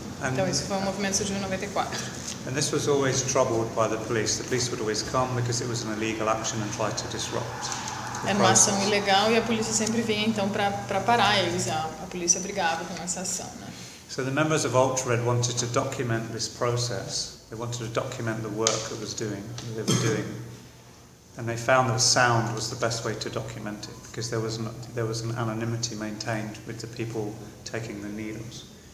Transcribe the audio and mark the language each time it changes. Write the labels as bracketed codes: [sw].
[pt] Então isso foi um movimento que surgiu em 94. [en] And this was always troubled by the police. The police would always come because it was an illegal action and try to disrupt. [pt] Era uma ação ilegal e a polícia sempre vinha então para parar eles. A polícia brigava com essa ação, né? [en] So the members of UltraRed wanted to document this process. They wanted to document the work that was doing, that they were doing. And they found that sound was the best way to document it because there was an anonymity maintained with the people taking the needles.